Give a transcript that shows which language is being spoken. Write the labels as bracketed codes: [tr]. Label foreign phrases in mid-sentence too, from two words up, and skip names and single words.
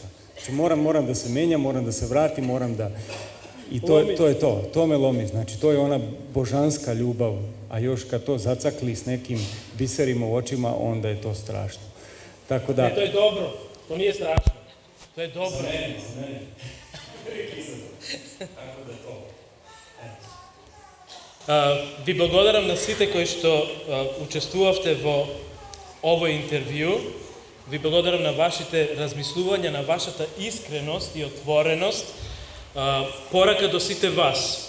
[sr] Znači, moram da se menjam, moram da se vratim, moram da... I to je to, to me lomi, znači to je ona božanska ljubav, a još kad to zacakli s nekim biserima u očima, onda je to strašno. Tako da... Ne, to je dobro, to nije strašno, to je dobro. Smene. Tako da to. [mk] Ви благодарам на сите кои што учествувавте во овој интервју. Ви благодарам на вашите размислувања, на вашата искреност и отвореност. Порака до сите вас.